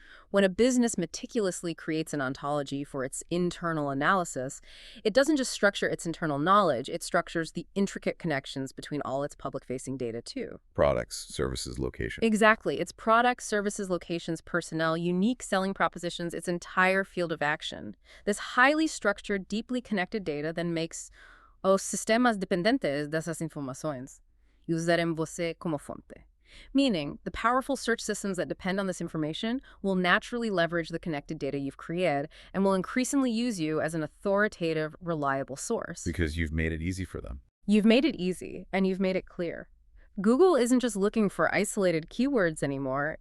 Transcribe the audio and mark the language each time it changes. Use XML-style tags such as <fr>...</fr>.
<en>When a business meticulously creates an ontology for its internal analysis, it doesn't just structure its internal knowledge, it structures the intricate connections between all its public-facing data, too. Products, services, location. Exactly. Its products, services, locations, personnel, unique selling propositions, its entire field of action. This highly structured, deeply connected data then makes</en> <pt>os sistemas dependentes dessas informações usarem você como fonte.</pt> <en>Meaning, the powerful search systems that depend on this information will naturally leverage the connected data you've created and will increasingly use you as an authoritative, reliable source. Because you've made it easy for them. You've made it easy, and you've made it clear. Google isn't just looking for isolated keywords anymore.</en>